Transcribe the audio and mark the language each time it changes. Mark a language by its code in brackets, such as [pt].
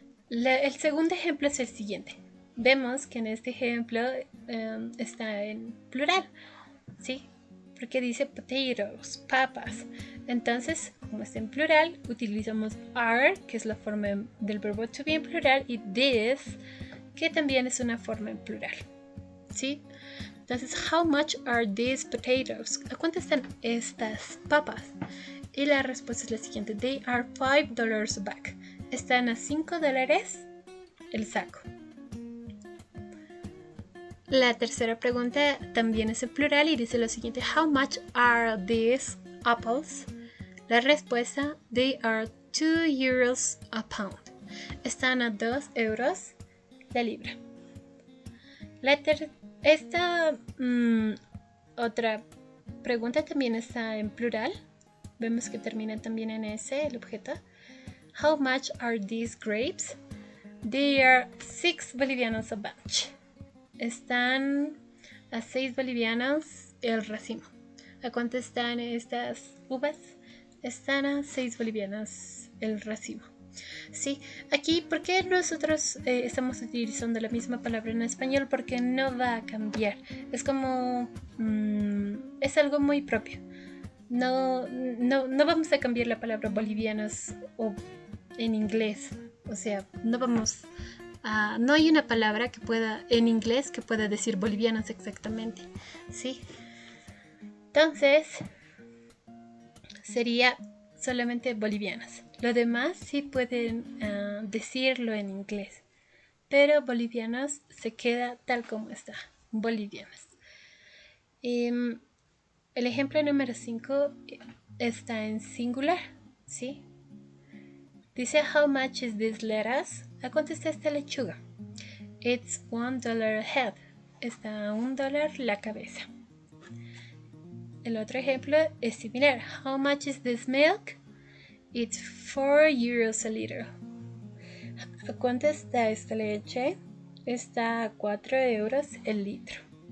[es] El segundo ejemplo es el siguiente. Vemos que en este ejemplo está en plural. ¿Sí? Porque dice potatoes, papas. Entonces, como está en plural, utilizamos are, que es la forma del verbo to be en plural, y this, que también es una forma en plural. ¿Sí? Entonces, [en] how much are these potatoes? ¿A cuánto están estas papas? Y la respuesta es la siguiente: They are $5 a bag. [es] Están a $5 el saco. La tercera pregunta también es en plural y dice lo siguiente: [en] How much are these apples? [es] La respuesta: [en] They are €2 a pound. [es] Están a €2 la libra. Esta otra pregunta también está en plural. Vemos que termina también en S el objeto. [en] How much are these grapes? They are 6 bolivianos a bunch. [es] Están a 6 bolivianos el racimo. ¿A cuánto están estas uvas? Están a 6 bolivianos el racimo. Sí, aquí, ¿por qué nosotros estamos utilizando la misma palabra en español? Porque no va a cambiar. Es como, es algo muy propio. No vamos a cambiar la palabra bolivianos o en inglés. O sea, no hay una palabra que pueda en inglés que pueda decir bolivianos exactamente. ¿Sí? Entonces, sería solamente bolivianos. Lo demás sí pueden decirlo en inglés, pero bolivianos se queda tal como está, bolivianos. El ejemplo número 5 está en singular, ¿sí? [en] Dice, how much is this lettuce? [es] ¿A cuánto está esta lechuga? [en] It's $1 a head. [es] Está a $1 la cabeza. El otro ejemplo es similar. [en] How much is this milk? It's €4 a liter. [es] ¿A cuánto está esta leche? Está a €4 el litro.